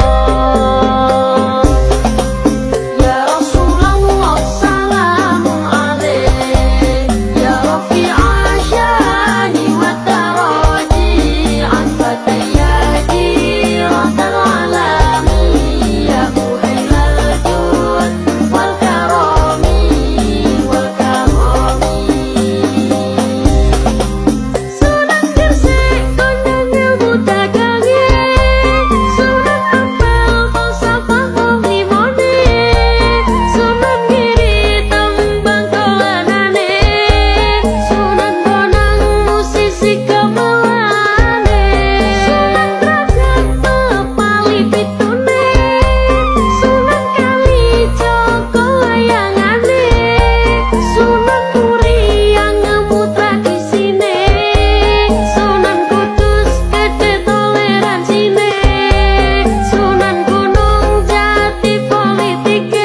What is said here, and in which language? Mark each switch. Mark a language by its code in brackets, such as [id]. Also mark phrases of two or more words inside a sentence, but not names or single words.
[ar] يا رسول الله سلام عليك، يا رفيع الشان والدرج، عطفة يا جيرة العلم، يا أهيل الجود والكرم والكرم. [jv] Sunan Gresik kondang ilmu dagange, Sunan Ampel falsafah limone, Sunan Giri tembang dolanane, Sunan Bonang musisi gamelane, Sunan Derajat pepali pitune, Sunan Kalijogo wayangane, Sunan Muria ngemu tradisine, Sunan Kudus gede toleransine, Sunan Gunung Jati politike.